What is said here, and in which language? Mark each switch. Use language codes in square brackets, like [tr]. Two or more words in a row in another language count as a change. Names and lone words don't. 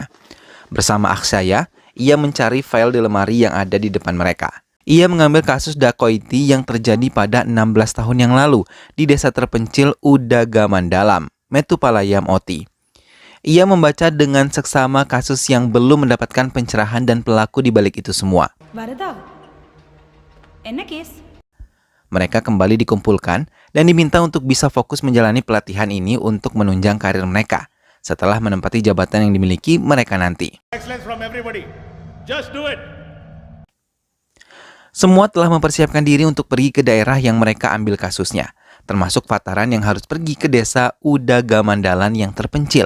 [id] Bersama Akshaya, ia mencari file di lemari yang ada di depan mereka. Ia mengambil kasus dacoity yang terjadi pada 16 tahun yang lalu di desa terpencil Udagamandalam, Metupalayam Oti. Ia membaca dengan seksama kasus yang belum mendapatkan pencerahan dan pelaku di balik itu semua. [ta] Varada, என்ன கேஸ்? [id] Mereka kembali dikumpulkan dan diminta untuk bisa fokus menjalani pelatihan ini untuk menunjang karir mereka setelah menempati jabatan yang dimiliki mereka nanti. Semua telah mempersiapkan diri untuk pergi ke daerah yang mereka ambil kasusnya, termasuk Fataran yang harus pergi ke desa Udagamandalan yang terpencil.